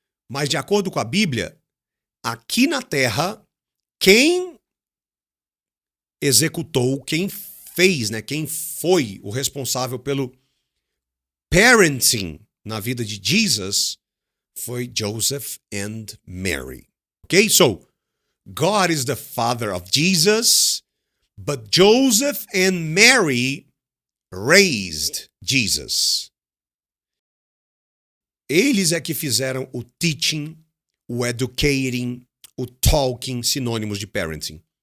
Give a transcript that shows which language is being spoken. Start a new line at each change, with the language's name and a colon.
Portuguese: Mas de acordo com a Bíblia, aqui na Terra, quem executou, quem fez, né, quem foi o responsável pelo parenting na vida de Jesus foi Joseph and Mary.
English: Okay? So, God is the father of Jesus, but Joseph and Mary raised Jesus.
Portuguese: Eles é que fizeram o teaching, o educating, o talking, sinônimos de parenting.